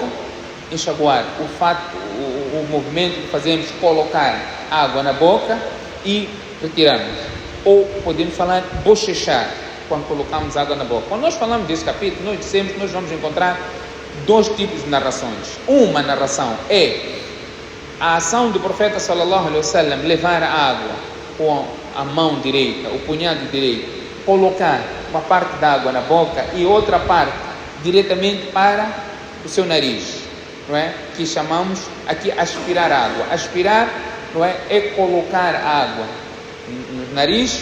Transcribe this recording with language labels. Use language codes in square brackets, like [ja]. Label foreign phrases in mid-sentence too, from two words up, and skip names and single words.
[pt] Enxaguar, o movimento que fazemos, colocar água na boca e retirarmos. Ou podemos falar bochechar, quando colocamos água na boca. Quando nós falamos desse capítulo, nós dissemos que nós vamos encontrar 2 tipos de narrações. Uma narração é a ação do profeta [ar] صلى الله عليه وسلم, [pt] levar a água com a mão direita, o punhado direito, colocar uma parte da água na boca e outra parte diretamente para o seu nariz, não é? Que chamamos aqui aspirar água. Aspirar, não é? É colocar água no nariz.